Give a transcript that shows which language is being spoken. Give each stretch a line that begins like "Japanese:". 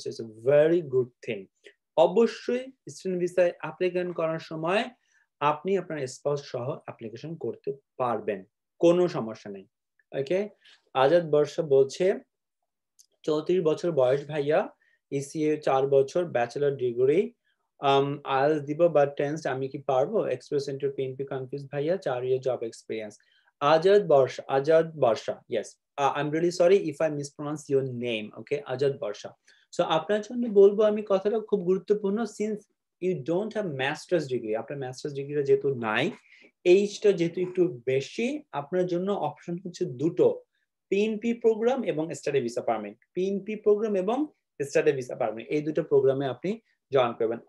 English: So it's a very good thing.
Bangla: অবশ্যই student ভিসায় application করার সময় আপনি আপনার স্পাউস সহ অ্যাপ্লিকেশন করতে পারবেন, কোনো সমস্যা নেই। ওকে, আজাদ বর্ষা বলছে 34 বছর বয়স ভাইয়া, ইসিএ 4 বছর, ব্যাচেলর ডিগ্রি, আইএলটিএস দিব বাট টেন্স, আমি কি পারবো? এক্সপ্রেস ইন্টার পিএনপি কনফিউজ ভাইয়া, 4 ইয়ার job experience. Azad Barsha, yes.
English: I'm really sorry if I mispronounce your name.
Bangla: Okay, Azad Barsha. So আপনার জন্য বলবো আমি, কথাটা খুব গুরুত্বপূর্ণ,
English: since you don't have masters degree,
Bangla: আপনার মাস্টার্স ডিগ্রিটা যেহেতু নাই, এইজটা যেহেতু একটু বেশি, আপনার জন্য অপশন হচ্ছে দুটো, পিএনপি প্রোগ্রাম এবং study visa permit. PNP programme এবং স্টাডি ভিসা পারমিট, এই দুটো প্রোগ্রামে আপনি জয়েন করবেন।